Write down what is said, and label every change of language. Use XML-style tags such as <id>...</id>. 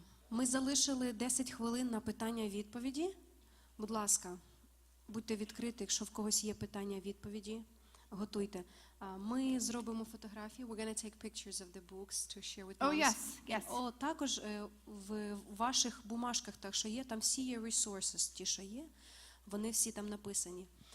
<uk>Ми залишили 10 хвилин на питання-відповіді. Будь ласка, будьте відкриті, якщо в когось є питання-відповіді, готуйте. Ми зробимо фотографії.</uk> <en>We're going to take pictures of the books to share with moms. Oh, yes.</en> <uk>О, також в ваших бумажках, так що є, там всі є resources, ті, що є, вони всі там написані.</uk>